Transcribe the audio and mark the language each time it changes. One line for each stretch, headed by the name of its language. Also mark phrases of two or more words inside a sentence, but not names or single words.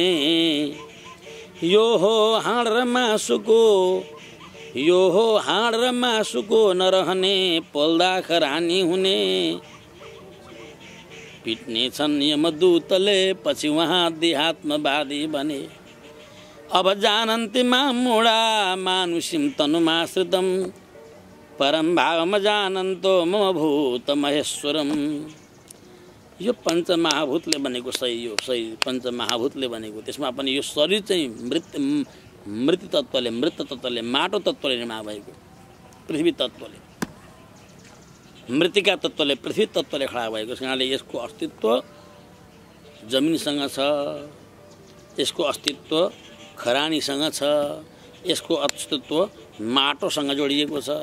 Nepali: यो हो हाँड र मासुको, यो हो हाँड र मासुको नरहने पोल्दा खरानी हुने। पिट्ने छन् यमदूतले पछि उहाँ देहात्मवादी बने।
Sanskrit: अब जानन्ति मामुडा मानुषिं तनुमाश्रितं परम भावम जानन्तो मम भूत महेश्वरम।
Nepali: यो पञ्चमहाभूतले बनेको शरीर, यो शरीर पञ्चमहाभूतले बनेको, त्यसमा पनि यो शरीर चाहिँ मृत तत्त्वले, मृत तत्त्वले, माटो तत्त्वले निर्माण भएको, पृथ्वी तत्त्वले, मृत्तिका तत्त्वले, पृथ्वी तत्त्वले खडा भएको छ। यहाँले यसको अस्तित्व जमिनसँग छ, यसको अस्तित्व खरानीसँग छ, यसको अस्तित्व माटोसँग जोडिएको छ।